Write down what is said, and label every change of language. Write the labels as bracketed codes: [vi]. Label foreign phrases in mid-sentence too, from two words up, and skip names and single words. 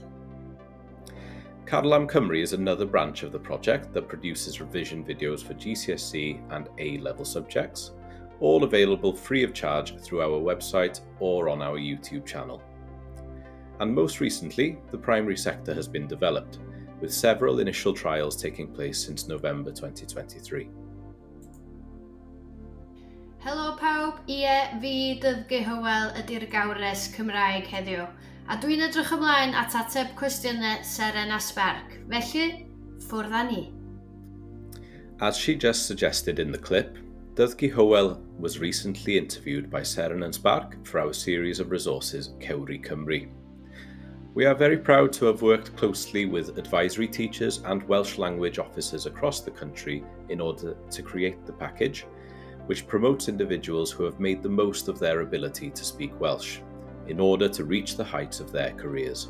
[en] Cadlam Cymru is another branch of the project that produces revision videos for GCSE and A-level subjects, all available free of charge through our website or on our YouTube channel. And most recently, the primary sector has been developed, with several initial trials taking place since November 2023. [cy] Helo pawb, fi Dyddgu Hywel ydy'r gawres Cymraeg heddiw, a dwi'n edrych ymlaen at ateb cwestiynau Seren a Sparc, felly ffwrdd â ni. [en] As she just suggested in the clip, Dyddgu Hywel was recently interviewed by Seren and Sparc for our series of resources Cewri Cymru. We are very proud to have worked closely with advisory teachers and Welsh language officers across the country in order to create the package, which promotes individuals who have made the most of their ability to speak Welsh, in order to reach the heights of their careers.